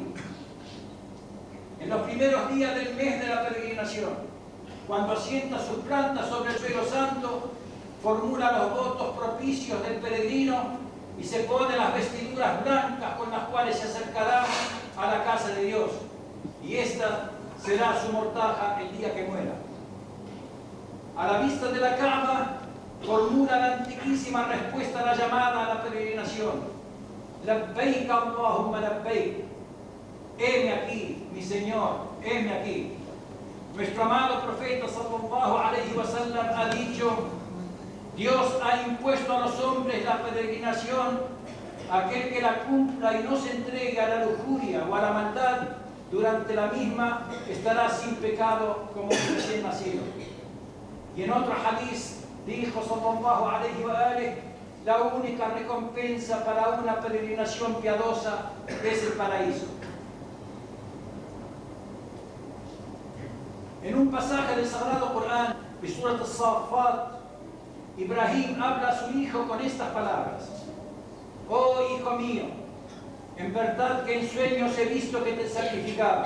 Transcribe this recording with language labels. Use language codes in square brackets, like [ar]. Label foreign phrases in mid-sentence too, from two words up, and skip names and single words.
[es] En los primeros días del mes de la peregrinación, cuando asienta sus plantas sobre el suelo santo, formula los votos propicios del peregrino y se pone las vestiduras blancas con las cuales se acercará a la casa de Dios, y esta será su mortaja el día que muera. A la vista de la Kaaba, formula la antiquísima respuesta a la llamada a la peregrinación: [ar] لبيك اللهم لبيك. [es] Heme aquí, mi Señor, heme aquí. Nuestro amado profeta [ar] صلى الله عليه وسلم [es] ha dicho: Dios ha impuesto a los hombres la peregrinación. Aquel que la cumpla y no se entregue a la lujuria o a la maldad durante la misma estará sin pecado como un recién nacido. Y en otro hadiz dijo [ar] صلى الله عليه وآله: [es] la única recompensa para una peregrinación piadosa es el paraíso. En un pasaje del Sagrado Corán, de Surat al-Saffat, Ibrahim habla a su hijo con estas palabras: oh hijo mío, en verdad que en sueños he visto que te sacrificaba.